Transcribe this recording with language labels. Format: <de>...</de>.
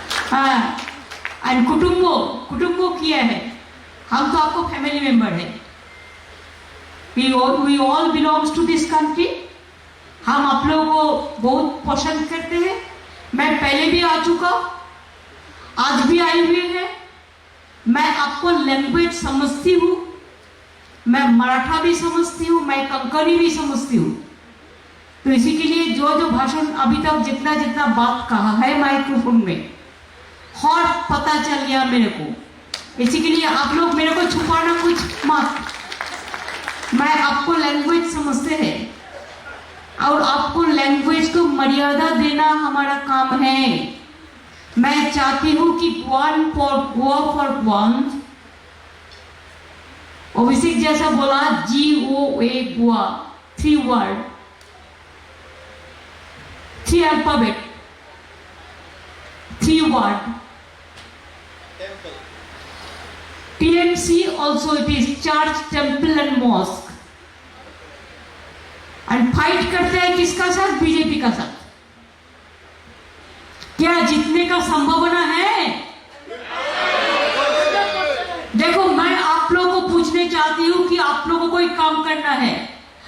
<hi>हाँ, एंड कुटुंबो किया है, हम तो आपको फैमिली मेंबर है.</hi> <en>We all belongs to this country.</en> <hi>हम आप लोगों को बहुत पसंद करते हैं. मैं पहले भी आ चुका, आज भी आई हुई है. मैं आपको लैंग्वेज समझती हूँ, मैं मराठा भी समझती हूँ, मैं कंकड़ी भी समझती हूँ. तो इसी के लिए जो भाषण अभी तक जितना बात कहा है माइक्रोफोन में, और पता चल गया मेरे को. इसी के लिए आप लोग मेरे को छुपाना कुछ मत. मैं आपको लैंग्वेज समझते हैं और आपको लैंग्वेज को मर्यादा देना हमारा काम है. मैं चाहती हूं कि one for Goa for one, अभिषेक जैसा बोला GOA Goa, 3 word, 3 alphabet, 3 word.</hi> <en>TMC also it is church, temple and mosque.</en> <hi>And fight करते हैं किसका साथ? बीजेपी का साथ. क्या जीतने का संभावना है? देखो, मैं आप लोगों को पूछने चाहती हूँ कि आप लोगों को एक काम करना है.</hi>